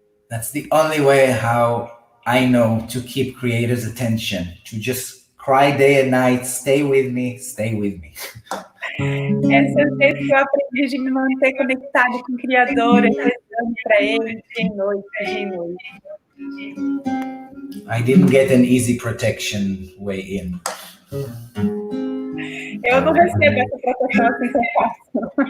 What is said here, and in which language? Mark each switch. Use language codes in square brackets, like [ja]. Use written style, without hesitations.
[en] That's the only way how I know to keep Creator's attention, to just cry day and night, stay with me, stay with me. [pt] Esse é o jeito que eu aprendi de me manter conectado com o Criador, rezando para Ele dia e noite, dia e noite. [en] I didn't get an easy protection way in. [pt] Eu não recebo essa proteção assim tão fácil.